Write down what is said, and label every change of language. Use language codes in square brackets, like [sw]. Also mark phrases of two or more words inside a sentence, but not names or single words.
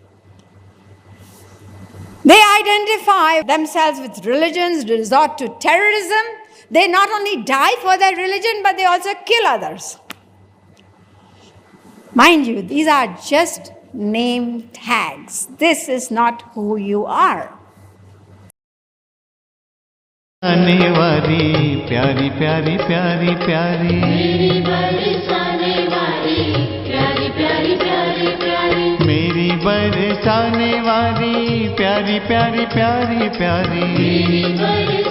[en] They identify themselves with religions, resort to terrorism. They not only die for their religion, but they also kill others. Mind you, these are just name tags. This is not who you are. [hi] आने वाली प्यारी प्यारी प्यारी प्यारी मेरी बरसाने वाली प्यारी प्यारी प्यारी प्यारी मेरी बरसाने वाली प्यारी प्यारी प्यारी प्यारी